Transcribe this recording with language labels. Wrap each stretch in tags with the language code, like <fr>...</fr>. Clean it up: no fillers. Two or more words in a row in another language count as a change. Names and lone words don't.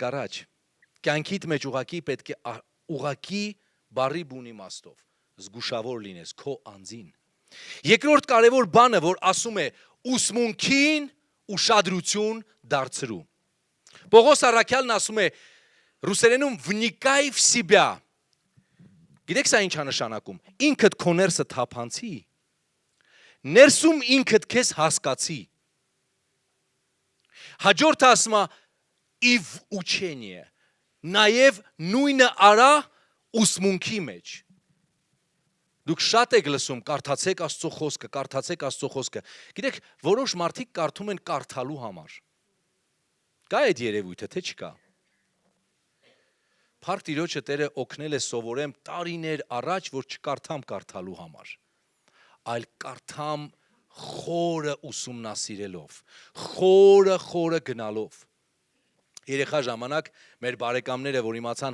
<hy>առաջ։ Կյանքիդ մեջ ուղղակի պետք է ուղղակի բարի բուն իմաստով զգուշավոր լինես քո անձին։ Երկրորդ կարևոր բանը, որ ասում է, ուսմունքին ուշադրություն դարձրու։ Պողոս առաքյալն ասում է ռուսերենում</hy> <ru>вникай в себя։</ru> <hy>Գիտեք սա ինչ է նշանակում։ Ինքդ քո ներսը թափանցի, ներսում ինքդ քեզ հասկացի։ Հաջորդը ասում է</hy> <ru>и в учение,</ru> <hy>նաև նույնը արա ուսմունքի մեջ։ Դուք շատ եք լսում, կարդացեք Աստծո խոսքը, կարդացեք Աստծո խոսքը։ Գիտեք, որոշ մարդիկ կարդում են կարդալու համար։ Կա այդ երևույթը, թե չկա։ Փառք Տիրոջը Տերը օգնել է սովորեմ տարիներ առաջ, որ չկարդամ կարդալու համար, այլ կարդամ խորը ուսումնասիրելով, խորը գնալով։ Երեխա ժամանակ մեր բարեկամները, որ իմացան</hy>